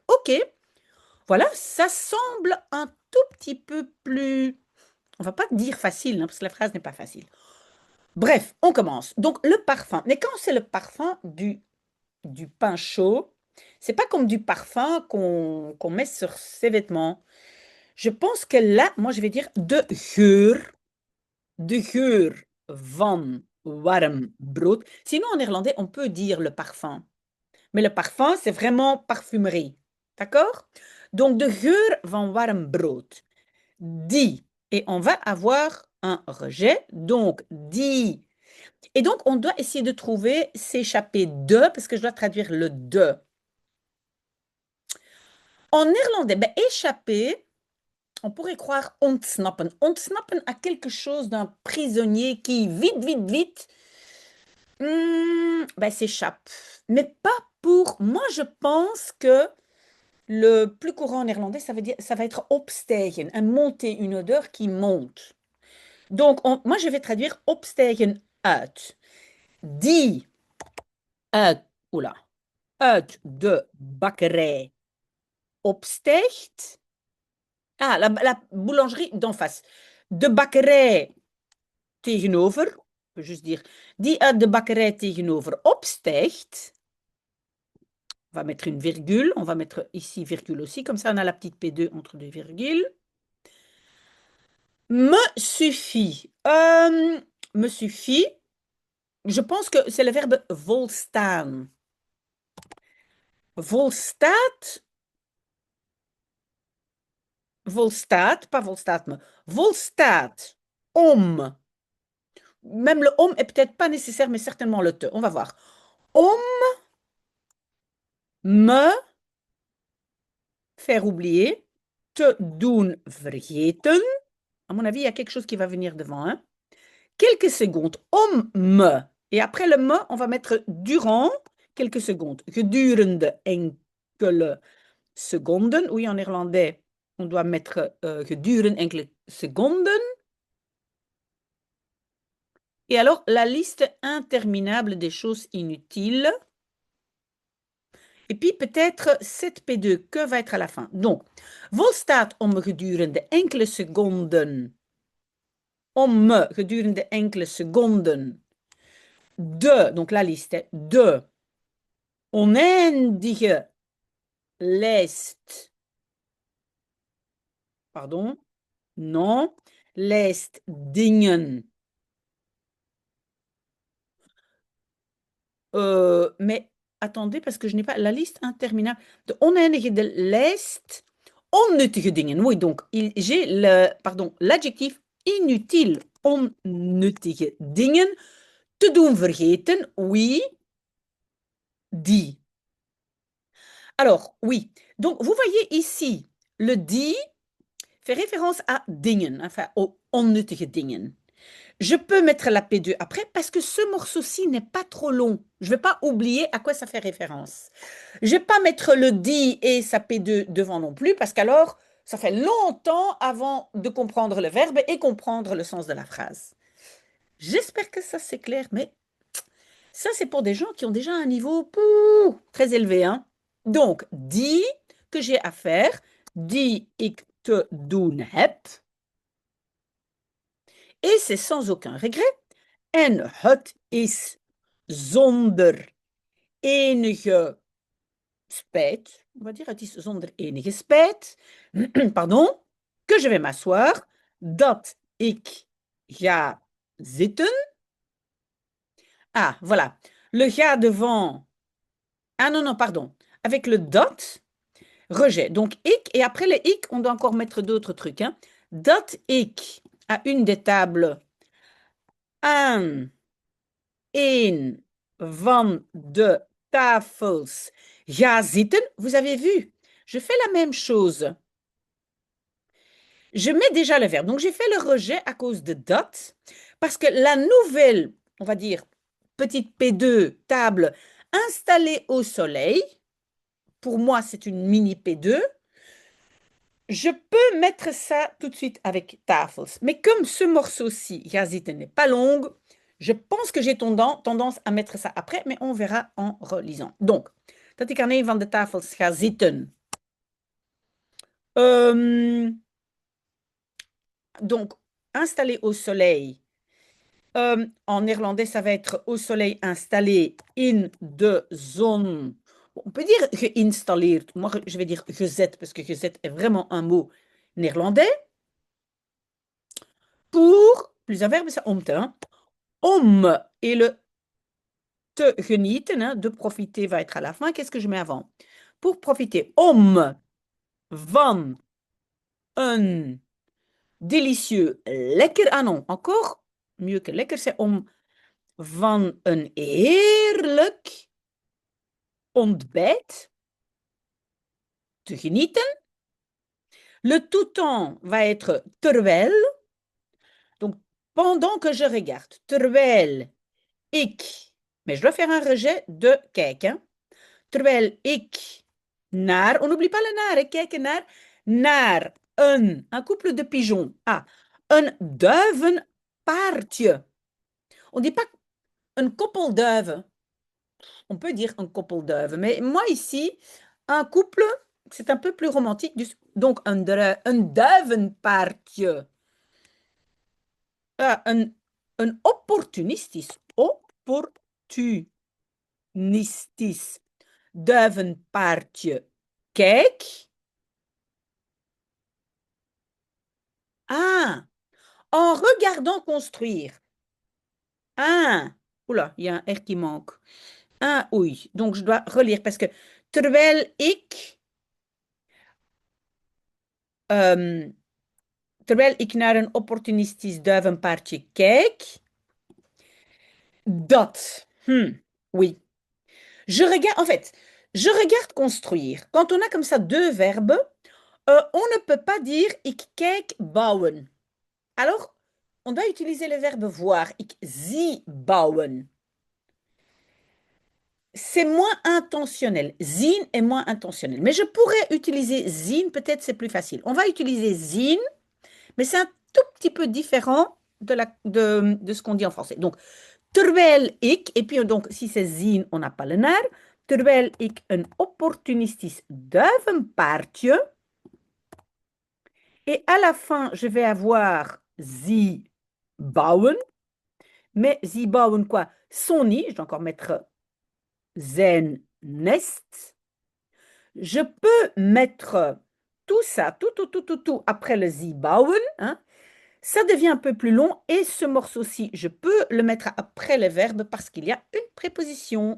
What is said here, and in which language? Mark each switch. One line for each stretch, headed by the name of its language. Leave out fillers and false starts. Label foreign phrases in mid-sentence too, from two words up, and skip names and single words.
French: OK, voilà, ça semble un tout petit peu plus, on va pas dire facile, hein, parce que la phrase n'est pas facile. Bref, on commence. Donc, le parfum. Mais quand c'est le parfum du pain chaud, c'est pas comme du parfum qu'on met sur ses vêtements. Je pense que là, moi, je vais dire
Dutch: de geur van warm brood.
French: Sinon, en néerlandais, on peut dire le parfum. Mais le parfum, c'est vraiment parfumerie. D'accord? Donc,
Dutch: de geur van warm brood. Die.
French: Et on va avoir un rejet. Donc, die. Et donc, on doit essayer de trouver s'échapper de, parce que je dois traduire le de. En néerlandais, ben, échapper, on pourrait croire ontsnappen. Ontsnappen a quelque chose d'un prisonnier qui, vite, vite, vite, ben, s'échappe. Mais pas pour... Moi, je pense que le plus courant en néerlandais, ça va être opstijgen,
Dutch: un monter,
French: une odeur qui monte. Donc, moi, je vais traduire opstijgen uit.
Dutch: Die uit, oula, uit de bakkerij opstijgt.
French: Ah, la boulangerie d'en face.
Dutch: De bakkerij tegenover,
French: je peux juste dire,
Dutch: die uit de bakkerij tegenover opstijgt.
French: On va mettre une virgule, on va mettre ici virgule aussi, comme ça on a la petite P2 entre deux virgules. Me suffit. Me suffit. Je pense que c'est le verbe volstaan.
Dutch: Volstaat. Volstaat, pas volstaat me. Volstaat om.
French: Même le om est peut-être pas nécessaire, mais certainement le te. On va voir. Om me faire oublier.
Dutch: Te doen vergeten.
French: À mon avis, il y a quelque chose qui va venir devant. Hein? Quelques secondes. Om me. Et après le me, on va mettre durant quelques secondes.
Dutch: Gedurende enkele seconden.
French: Oui, en néerlandais, On doit mettre
Dutch: gedurende enkele seconden.
French: Et alors, la liste interminable des choses inutiles. Et puis peut-être 7P2, que va être à la fin? Donc,
Dutch: vol staat gedurende enkele seconden. Gedurende enkele seconden.
French: Donc la liste,
Dutch: de oneindige lijst.
French: Pardon? Non.
Dutch: Lijst dingen.
French: Mais attendez, parce que je n'ai pas la liste interminable.
Dutch: De oneindige de lijst onnuttige dingen.
French: Oui, donc j'ai l'adjectif inutile.
Dutch: Onnuttige dingen. Te doen vergeten.
French: Oui. Die. Alors, oui. Donc, vous voyez ici, le die fait référence à dingen, enfin aux
Dutch: onnuttige dingen.
French: Je peux mettre la P2 après parce que ce morceau-ci n'est pas trop long. Je ne vais pas oublier à quoi ça fait référence. Je ne vais pas mettre le dit et sa P2 devant non plus parce qu'alors, ça fait longtemps avant de comprendre le verbe et comprendre le sens de la phrase. J'espère que ça c'est clair, mais ça c'est pour des gens qui ont déjà un niveau très élevé. Hein. Donc, dit que j'ai à faire,
Dutch: die ik te doen heb.
French: Et c'est sans aucun regret.
Dutch: En het is zonder enige spijt,
French: on va dire
Dutch: het is zonder enige spijt,
French: pardon, que je vais m'asseoir,
Dutch: dat ik ga zitten.
French: Ah, voilà. Le ga devant. Ah non, non, pardon. Avec le dat, rejet. Donc, ik, et après le ik, on doit encore mettre d'autres trucs. Hein.
Dutch: Dat ik,
French: à une des tables,
Dutch: aan een van de tafels ga zitten.
French: Vous avez vu, je fais la même chose. Je mets déjà le verbe. Donc, j'ai fait le rejet à cause de dat, parce que la nouvelle, on va dire, petite P2, table, installée au soleil, pour moi, c'est une mini P2. Je peux mettre ça tout de suite avec tafels. Mais comme ce morceau-ci,
Dutch: ga zitten,
French: n'est pas long, je pense que j'ai tendance à mettre ça après, mais on verra en relisant. Donc, dat ik aan een van de tafels ga zitten. Donc, installé au soleil. En néerlandais, ça va être au soleil installé
Dutch: in de zon.
French: On peut dire geïnstalleerd. Moi, je vais dire gezet, parce que gezet est vraiment un mot néerlandais. Pour, plus un verbe, c'est
Dutch: om te.
French: Hein.
Dutch: Om et le te genieten,
French: hein, de profiter va être à la fin. Qu'est-ce que je mets avant? Pour profiter,
Dutch: om van een délicieux lekker.
French: Ah non, encore mieux que lekker, c'est
Dutch: om van een heerlijk ontbijt te genieten.
French: Le tout-temps va être terwijl. Donc, pendant que je regarde.
Dutch: Terwijl ik.
French: Mais je dois faire un rejet de kijk. Hein.
Dutch: Terwijl ik naar.
French: On n'oublie pas le naar. Hein,
Dutch: kijken naar
French: un couple de pigeons.
Dutch: Ah, een duivenpaardje.
French: On dit pas
Dutch: een koppel duiven.
French: On peut dire un
Dutch: koppel duiven.
French: Mais moi ici, un couple, c'est un peu plus romantique. Donc, un duivenpaardje.
Dutch: Ah, een opportunistisch. Opportunistisch duivenpaardje.
French: Kijk. Ah, en regardant construire. Ah, oula, il y a un R qui manque. Ah, oui, donc je dois relire parce que
Dutch: terwijl ik naar een opportunistisch duivenpaardje kijk, dat,
French: oui. Je regarde, en fait, je regarde construire. Quand on a comme ça deux verbes, on ne peut pas dire
Dutch: ik kijk bouwen.
French: Alors, on doit utiliser le verbe voir.
Dutch: Ik zie bouwen.
French: C'est moins intentionnel. Zine est moins intentionnel. Mais je pourrais utiliser zine, peut-être c'est plus facile. On va utiliser zine, mais c'est un tout petit peu différent de ce qu'on dit en français. Donc,
Dutch: terwijl ik,
French: et puis donc si c'est zine, on n'a pas le naar.
Dutch: Terwijl ik een opportunistisch duivenpaardje.
French: Et à la fin, je vais avoir
Dutch: sie bauen.
French: Mais
Dutch: sie bauen
French: quoi? Son nid. Je dois encore mettre
Dutch: zijn nest.
French: Je peux mettre tout ça, tout après le
Dutch: sie bauen.
French: Hein. Ça devient un peu plus long et ce morceau-ci, je peux le mettre après le verbe parce qu'il y a une préposition.